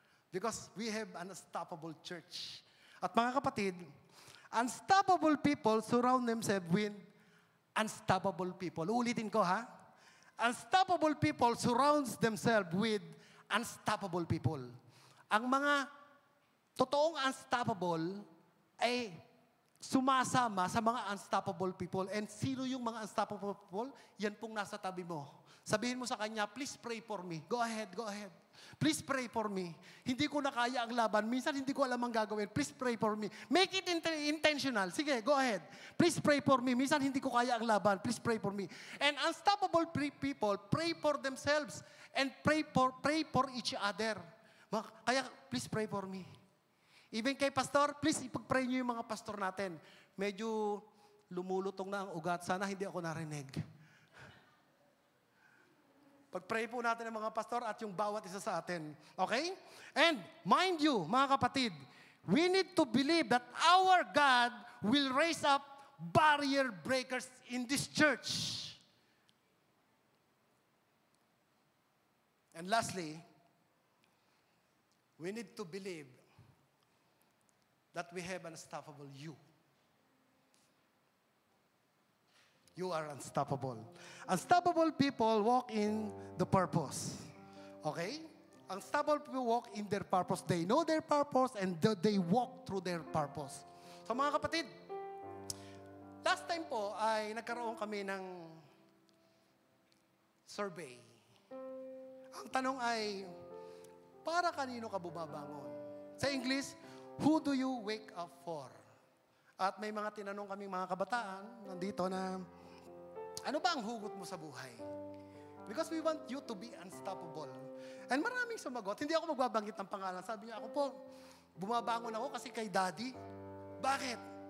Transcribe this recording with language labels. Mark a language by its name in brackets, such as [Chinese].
[English] Because we have an unstoppable church. [Filipino] At mga kapatid, [English] unstoppable people surround themselves with unstoppable people. [Filipino] Uulitin ko ha. [English] Unstoppable people surrounds themselves with unstoppable people. [Filipino] Ang mga totoong unstoppable ay sumasama sa mga unstoppable people. And sino yung mga unstoppable people? Yan pong nasa tabi mo. Sabihin mo sa kanya, [English] please pray for me. Go ahead, go ahead. Please pray for me. [Filipino] Hindi ko na kaya ang laban. Minsan hindi ko alam ang gagawin. [English] Please pray for me. Make it intentional. Sige, go ahead. Please pray for me. [Filipino] Minsan hindi ko kaya ang laban. [English] Please pray for me. And unstoppable people pray for themselves and pray for each other. [Filipino] Kaya, [English] please pray for me. [Filipino] Even kay pastor, please ipag-pray niyo yung mga pastor natin. Medyo lumulutong na ang ugat. Sana hindi ako narinig. Pag-pray po natin ang mga pastor at yung bawat isa sa atin. [English] Okay? And mind you, mga kapatid, we need to believe that our God will raise up barrier breakers in this church. And lastly, we need to believe that we have an unstoppable you. You are unstoppable. Unstoppable people walk in the purpose. Okay? Unstoppable people walk in their purpose. They know their purpose and they walk through their purpose. [Filipino] So mga kapatid, last time po ay nagkaroon kami ng survey. Ang tanong ay, para kanino ka bumabangon? Sa English, [English] who do you wake up for? [Filipino] At may mga tinanong kaming mga kabataan nandito na, ano ba ang hugot mo sa buhay? [English] Because we want you to be unstoppable. And [Filipino] maraming sumagot. Hindi ako magbabanggit ng pangalan. Sabi niya, ako po, bumabangon ako kasi kay Daddy. Bakit?